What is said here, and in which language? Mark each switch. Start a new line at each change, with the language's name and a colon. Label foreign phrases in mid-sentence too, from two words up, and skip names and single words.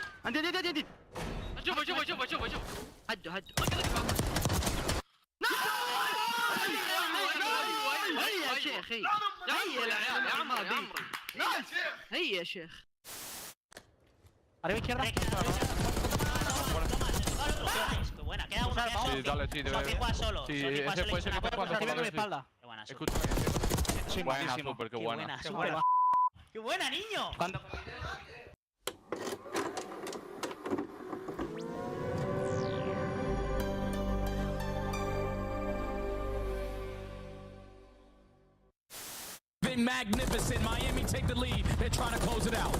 Arabic: هدي شوف هدوا هيا يا شيخ هيا يا عمري هيا يا شيخ
Spanish: Buena, queda uno. Sí, dale, sí, debe. Sí, ese puede ser que esté jugando por la vez. Escucha. Buena, súper, qué buena. ¡Qué buena, niño!
English: Magnificent. Miami take the lead. They're trying to close it out.